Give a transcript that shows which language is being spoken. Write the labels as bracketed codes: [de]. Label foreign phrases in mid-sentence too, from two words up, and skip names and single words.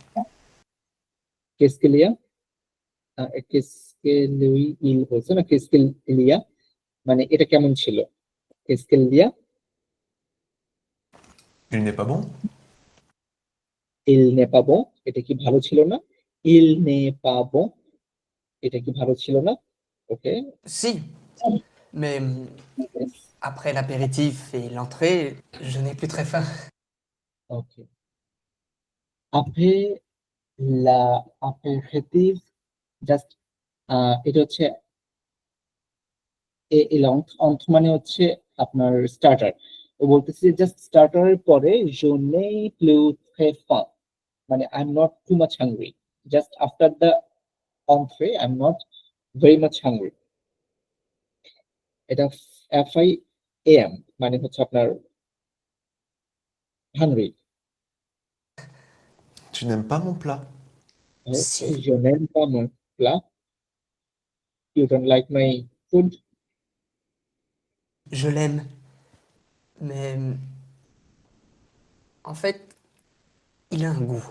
[fr] qu'est-ce qu'il y a, qu'est-ce que lui il [bn] বলছে না, [fr] qu'est-ce qu'il y a, [bn] মানে এটা কেমন ছিল? [fr] qu'est-ce qu'il y a, Il n'est pas bon? il n'est pas bon, [bn] এটা কি ভালো ছিল না? [fr] il n'est pas bon, [bn] এটা কি ভালো ছিল না? ওকে, [fr] Si, mais après l'apéritif et l'entrée, je n'ai plus très faim. ওকে। après la apéritif, [bn] জাস্ট এটা হচ্ছে অন্থ মানে হচ্ছে আপনার স্টার্টার। ও বলতেছে জাস্ট স্টার্টারের পরে [fr] je n'ai plus très faim, [en] মানে I am not too much hungry, just after the entree I am not very much hungry. এটা FIAM মানে হচ্ছে আপনার হাংরি। [fr] Tu n'aimes pas mon plat? Si. je n'aime pas mon plat, [en] you don't like my food. [fr] Je l'aime, mais en fait, il a un goût.